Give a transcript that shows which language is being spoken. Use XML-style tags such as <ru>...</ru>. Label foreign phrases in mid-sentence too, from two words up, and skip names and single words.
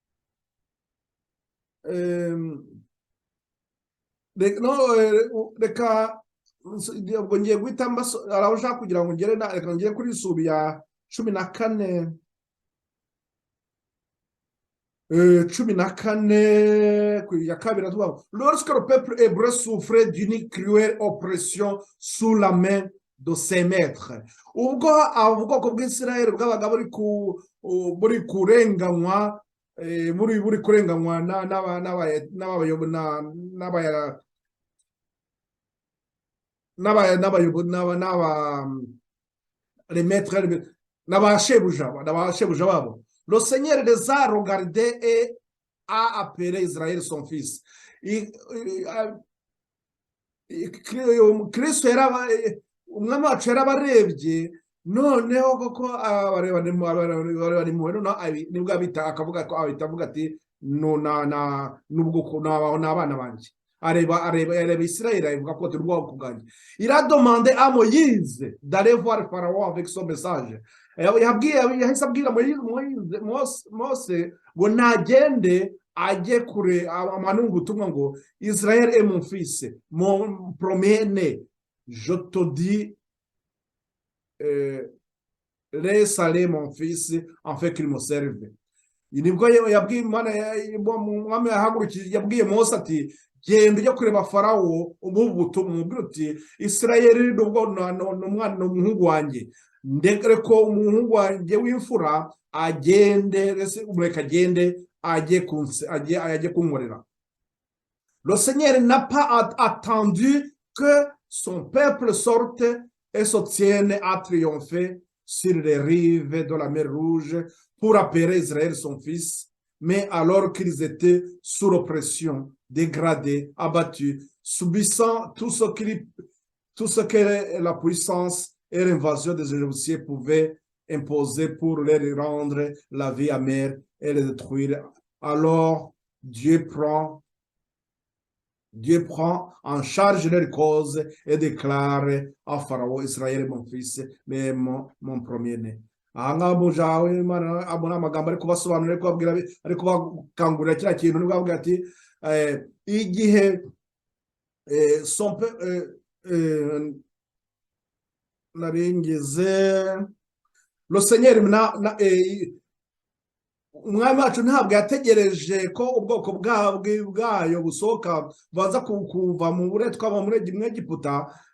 <rw>Reka ubwo ngiye guhita araho ushaka kugira ngo ngere kuri isubi ya 14 ya kabiri tuvuga</rw> <fr>lorsque le peuple hébreu souffrait d'une cruelle oppression sous la main de ses maîtres.</fr> <rw>Ubwo ubwoko bw'Isirayeli bwabaga buri kurenganywa buri kurenganywa n'abashebuja babo.</rw> <fr>Le Seigneur les a regardés et a appelé Israël son fils.</fr> <rw>Kristo umwami wacu yarabarebye noneho koko nibwo akavuga ati n'ubwoko n'abana banjye areba Israël avuga ko turi ubwoko bwanjye.</rw> <fr>Il a demandé à Moïse d'aller voir Pharaon avec son message.</fr> <rw>Yahise abwira Mose ngo nagende ajye kure amanungu ubutumwa ngo</rw> <fr>Israël est mon fils, mon premier-né. Je te dis laisse aller mon fils afin qu'il me serve.</fr> <rw>Nibwo yabwiye umwami yabwiye Mose ati genda ujya kureba Farawo umubutumwa umubwira uti Israël nubwo n'umwana n'umuhungu wanjye ndekere ko umuhungu wanjye w'imfura agende ureka agende ajye kunkorera.</rw> <fr>Le Seigneur n'a pas attendu que son peuple sorte et se tienne à triompher sur les rives de la mer Rouge pour appeler Israël son fils, mais alors qu'ils étaient sous l'oppression, dégradés, abattus, subissant tout ce que la puissance et l'invasion des Égyptiens pouvaient imposer pour leur rendre la vie amère et les détruire. Alors Dieu prend en charge leur cause et déclare à Pharaon, Israël, mon fils, mais mon premier-né.</fr> <rw>Aha ngaha mujawe Imana abona amagambo ari kubasobanurira, ari kubabwira, ari kubakangurira kiriya kintu, nibwo avuga ati igihe naringize</rw> <fr>le Seigneur</fr> <rw>umwami wacu ntabwo yategereje ko ubwoko bwayo busohoka baza kuva mu buretwa muri Egiputa</rw>